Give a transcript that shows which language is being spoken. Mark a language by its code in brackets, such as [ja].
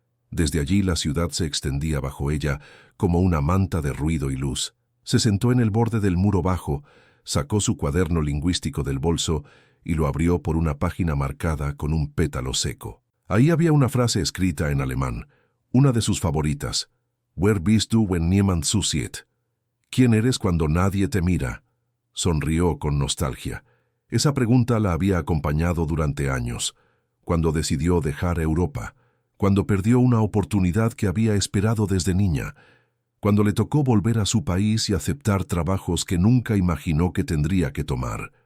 [es] Desde allí la ciudad se extendía bajo ella como una manta de ruido y luz. Se sentó en el borde del muro bajo, sacó su cuaderno lingüístico del bolso y lo abrió por una página marcada con un pétalo seco. Ahí había una frase escrita en alemán, una de sus favoritas. [de] «Wer bist du, wenn niemand zusieht?» [es] «¿Quién eres cuando nadie te mira?». Sonrió con nostalgia. Esa pregunta la había acompañado durante años, cuando decidió dejar Europa, cuando perdió una oportunidad que había esperado desde niña, cuando le tocó volver a su país y aceptar trabajos que nunca imaginó que tendría que tomar.